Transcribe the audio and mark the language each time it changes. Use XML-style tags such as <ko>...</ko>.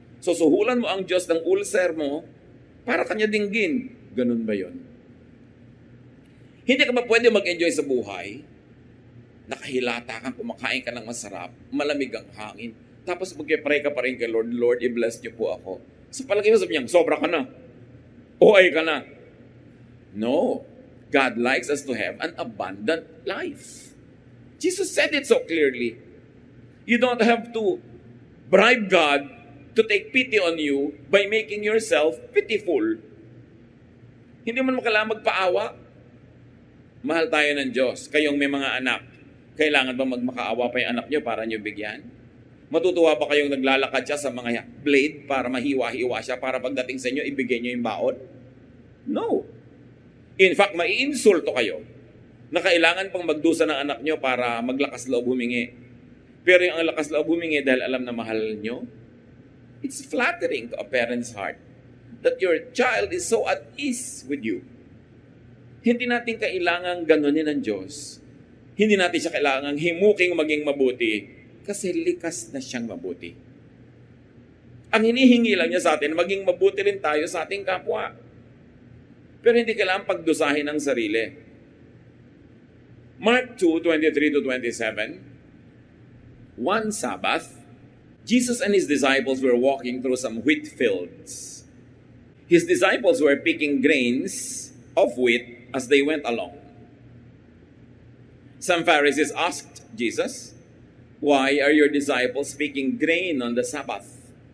<tl>So suhulan mo ang Diyos ng ulcer mo para kanya dinggin. Ganun ba yun? Hindi ka ba pwede mag-enjoy sa buhay? Nakahilata kang, kumakain ka ng masarap, malamig ang hangin, tapos mag-pray ka pa rin kay Lord, Lord, i-bless niyo po ako. So palagi mo sabi niya, sobra ka na.</tl> <en>OA ka na. No. God likes us to have an abundant life. Jesus said it so clearly. You don't have to bribe God to take pity on you by making yourself pitiful.</en> <tl>Hindi mo kailangan magpaawa. Mahal tayo ng Diyos. Kayong may mga anak, kailangan ba magmakaawa pa yung anak nyo para nyo bigyan? Matutuwa ba kayong naglalakad siya sa mga blade para mahiwa-hiwa siya para pagdating sa inyo, ibigay nyo yung baon?</tl> <en>No. In fact,</en> <tl>maiinsulto kayo na kailangan pang magdusa ng anak nyo para maglakas loob humingi. Pero yung ang lakas loob humingi dahil alam na mahal nyo,</tl> <en>it's flattering to a parent's heart that your child is so at ease with you.</en> <tl>Hindi natin kailangang ganunin ng Diyos. Hindi natin siya kailangang himuking maging mabuti kasi likas na siyang mabuti. Ang hinihingi lang niya sa atin, maging mabuti rin tayo sa ating kapwa. Pero hindi kailangan pagdusahin ang sarili.</tl> <en>Mark 2:23-27. One Sabbath, Jesus and his disciples were walking through some wheat fields. His disciples were picking grains of wheat as they went along. Some Pharisees asked Jesus, "Why are your disciples picking grain on the Sabbath?</en>